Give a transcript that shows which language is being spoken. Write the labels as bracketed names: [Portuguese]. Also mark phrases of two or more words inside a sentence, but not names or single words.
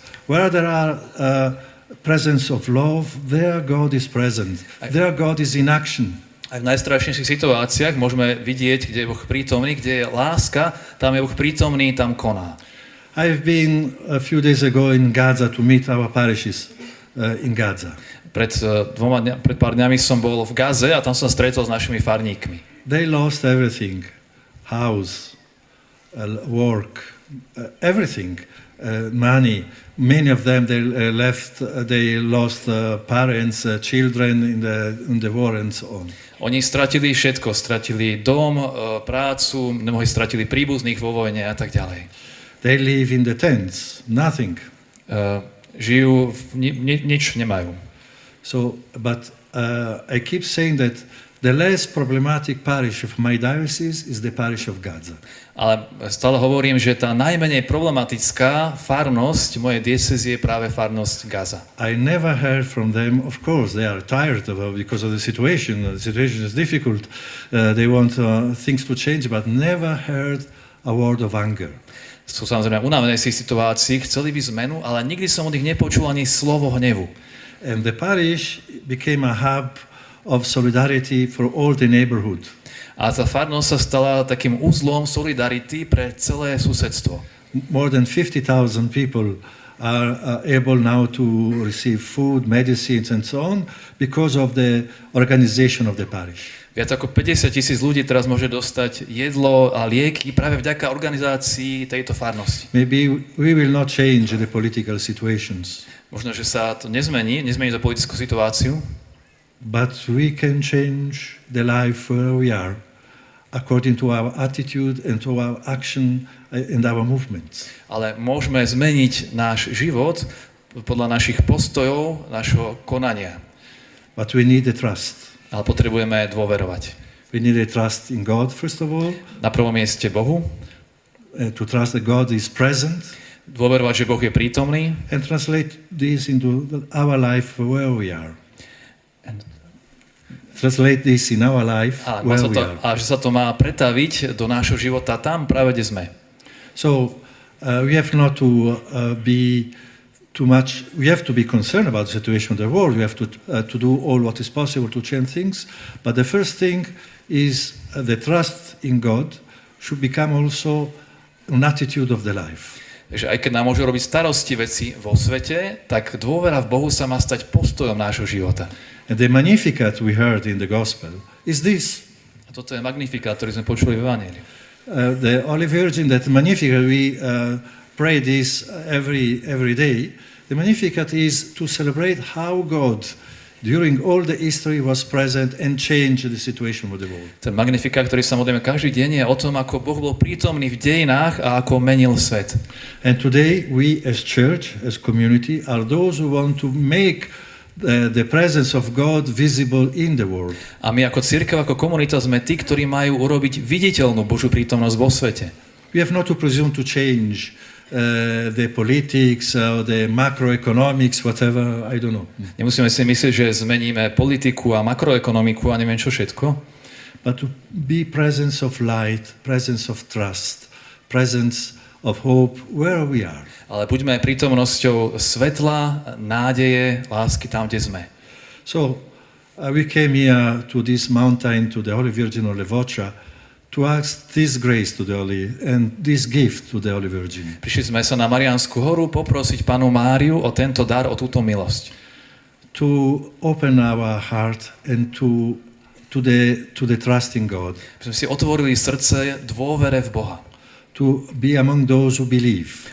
[English] Where there are presence of love, there God is present. There God is in action. [Slovak] Aj v najstrašnejších situáciách môžeme vidieť, kde je Boh prítomný, kde je láska, tam je Boh prítomný, tam koná. [English] I've been a few days ago in Gaza to meet our parishes in Gaza. [Slovak] Pred pár dňami som bol v Gaze a tam som sa stretol s našimi farníkmi. [English] They lost everything, house, work, everything, money. Many of them they lost parents, children in the war and so on. [Slovak] Oni stratili všetko, stratili dom, prácu, mnohí stratili príbuzných vo vojne a tak ďalej. [English] They live in the tents, nothing. [Slovak] Žijú, nič nemajú. [English] So, but I keep saying that the less problematic parish of my diocese is the parish of Gaza. [Slovak] Ale stále hovorím, že tá najmenej problematická farnosť mojej diecézy je práve farnosť Gaza. [English] I never heard from them, of course, they are tired because of the situation. The situation is difficult. They want things to change, but never heard a word of anger. [Slovak] Sú samozrejme unavené si situácii, chceli by zmenu, ale nikdy som od nich nepočul ani slovo hnevu. [English] And the parish became a hub of solidarity for all the neighborhood. [Slovak] A tá farnosť sa stala takým uzlom solidarity pre celé susedstvo. [English] More than 50,000 people are able now to receive food, medicines and so on because of the organization of the parish. [Slovak] Viac ako 50,000 ľudí teraz môže dostať jedlo a lieky práve vďaka organizácii tejto farnosti. [English] Maybe we will not change the political situations. [Slovak] Možno, že sa to nezmení to politickú situáciu, [English] but we can change the life where we are according to our attitude and to our action and our movements. [Slovak] Ale môžeme zmeniť náš život podľa našich postojov, našho konania. [English] But we need the trust. [Slovak] Ale potrebujeme dôverovať. [English] We need a trust in God, first of all. [Slovak] Na prvom mieste Bohu. [English] To trust that God is present. [Slovak] Dôverovať, že Boh je prítomný. [English] And translate this into our life where we are. Translate this in our life where we are. [Slovak] A že sa to má pretaviť do nášho života tam, práve kde sme. [English] So we have not to be too much. We have to be concerned about the situation of the world. We have to do all what is possible to change things. But the first thing is the trust in God should become also an attitude of the life. [Slovak] Takže aj keď nám môžu robiť starosti veci vo svete, tak dôvera v Bohu sa má stať postojom nášho života. [English] And the Magnificat we heard in the Gospel is this. [Slovak] A toto je Magnificat, ktorý sme počuli v Evanjeliu. [English] The Holy Virgin, that Magnificat, we pray this every day. The Magnificat is to celebrate how God, during all the history, was present and changed the situation of the world. [Slovak] Ten Magnificat, ktorý sa modlíme každý deň, je o tom, ako Boh bol prítomný v dejinách a ako menil svet. [English] And today, we as church, as community, are those who want to make the presence of God visible in the world. [Slovak] A my ako cirkev, ako komunita sme tí, ktorí majú urobiť viditeľnú Božiu prítomnosť vo svete. [English] We have not to presume to change the politics or the macroeconomics, whatever, I don't know. [Slovak] Nemusíme si myslieť, že zmeníme politiku a makroekonomiku a neviem čo všetko. [English] But to be presence of light, presence of trust, presence of hope where we are. [Slovak] Ale buďme prítomnosťou svetla, nádeje, lásky tam, kde sme. [English] So we came here to this mountain, to the Holy Virgin of Levoča, to ask this grace to the Holy and this gift to the Holy Virgin. [Slovak] Prišli sme sa na Mariánsku horu poprosiť Pannu Máriu o tento dar, o túto milosť. [English] To open our heart and to the trust in God. [Slovak] Aby sme si otvorili srdce dôvere v Boha. [English] To be among those who believe.